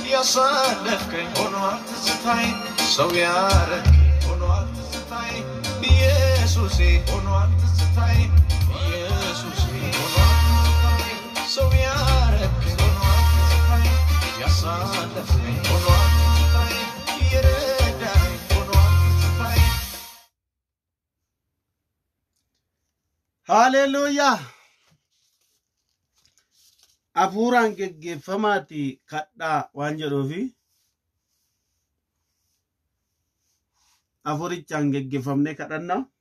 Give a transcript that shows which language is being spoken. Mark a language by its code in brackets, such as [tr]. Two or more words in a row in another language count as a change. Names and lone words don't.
[am] ያሳለፍከኝ ሆኗል ትዝታዬ ሰው ያረከኝ ሆኗል ትዝታዬ ኢየሱሴ ሆኗል ትዝታዬ ኢየሱሴ ሆኗል ትዝታዬ ሰው ያረከኝ ሆኗል ትዝታዬ ያሳለፍከኝ ሆኗል ትዝታዬ የረዳኸኝ ሆኗል ትዝታዬ Hallelujah. [om] Afuran geggeeffamaati kadhaa waan jedhuufi afurichaan geggeeffamnee kadhanna.